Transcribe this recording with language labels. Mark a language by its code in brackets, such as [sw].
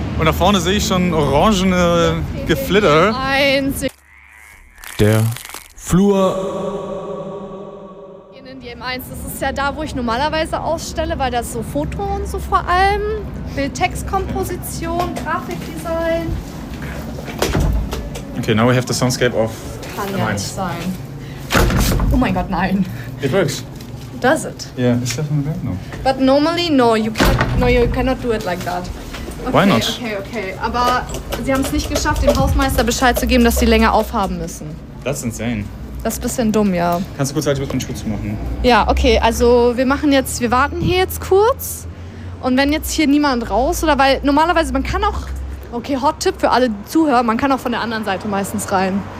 [de] Und da vorne sehe ich schon orangene Geflitter. Der Flur. Gehen in die M1. Das ist ja da, wo ich normalerweise ausstelle, weil das so Foto und so vor allem. Bildtextkomposition, Grafikdesign. [en] Okay, now we have the soundscape of [de] M1. Kann ja nicht sein. Oh mein Gott, nein. [en] It works. Does it? Yeah, it's definitely bad, no. But normally, no, you cannot do it like that. Okay, why not? Okay. [de] Aber sie haben es nicht geschafft, dem Hausmeister Bescheid zu geben, dass sie länger aufhaben müssen. Das ist insane. Das ist ein bisschen dumm, ja. Kannst du kurz halt den Schuh zu machen? Ja, okay, also wir warten hier jetzt kurz. Und wenn jetzt hier niemand raus, oder weil normalerweise, man kann auch, okay, Hot-Tipp für alle Zuhörer, man kann auch von der anderen Seite meistens rein.